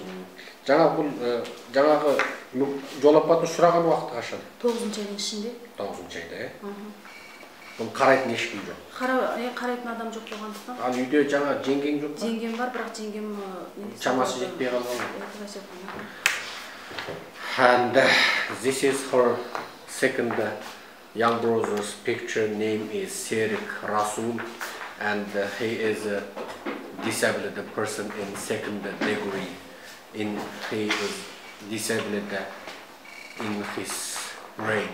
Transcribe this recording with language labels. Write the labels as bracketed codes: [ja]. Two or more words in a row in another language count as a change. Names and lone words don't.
[kk] Жаңағы жол апатына ұшыраған уақыты қашан? 9-шы айдың ішінде. 9-шы айда, Бұл қарайтын ешкім жоқ. Қарайтын адам жоқ болғандықтан. Ал үйде жаңа жеңгең жоқ па? Жеңгем бар, бірақ жеңгем шамасы жетпей қалған. [en] And this is her second young brother's picture. Name is Serik Rasul, and he is a disabled person in 2nd degree. He is disabled in his brain.